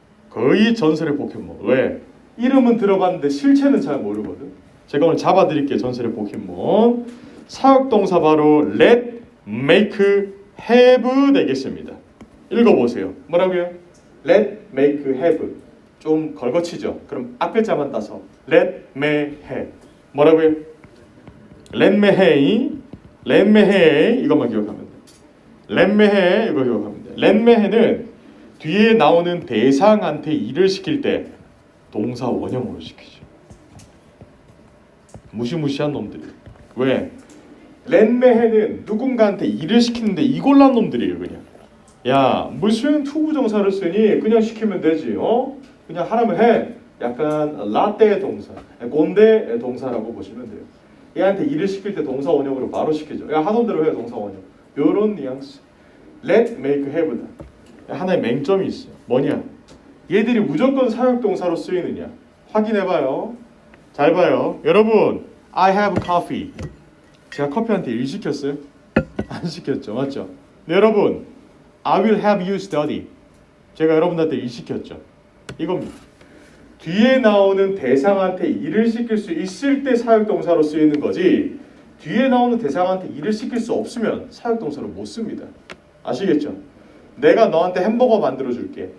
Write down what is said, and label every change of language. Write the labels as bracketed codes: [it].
[ko] 거의 전설의 포켓몬. 왜? 이름은 들어봤는데 실체는 잘 모르거든. 제가 오늘 잡아드릴게요. 전설의 포켓몬. 사역동사 바로 let, make, have 되겠습니다. 읽어보세요. 뭐라고요? let, make, have. 좀 걸거치죠. 그럼 앞글자만 따서 let me have. 뭐라고요? let me have, let me have 이것만 기억하면 돼. let me have 이거 기억하면 돼. let me have는 뒤에 나오는 대상한테 일을 시킬 때 동사 원형으로 시키죠. 무시무시한 놈들이. 왜? 렌메해는 누군가한테 일을 시키는데 이골란 놈들이에요. 그냥 야 무슨 투부정사를 쓰니 그냥 시키면 되지. 그냥 하라면 해. 약간 라떼 동사, 꼰대 동사라고 보시면 돼요. 얘한테 일을 시킬 때 동사 원형으로 바로 시키죠. 야 하던 대로 해 동사 원형. 요런 뉘앙스. let, make, have다. 하나의 맹점이 있어요. 뭐냐? 얘들이 무조건 사역동사로 쓰이느냐? 확인해봐요. 잘 봐요. 여러분, [en] I have coffee. [ko] 제가 커피한테 일 시켰어요? 안 시켰죠, 맞죠? 네, 여러분, [en] I will have you study. [ko] 제가 여러분한테 일 시켰죠. 이겁니다. 뒤에 나오는 대상한테 일을 시킬 수 있을 때 사역동사로 쓰이는 거지. 뒤에 나오는 대상한테 일을 시킬 수 없으면 사역동사로 못 씁니다. 아시겠죠? 내가 너한테 햄버거 만들어 줄게.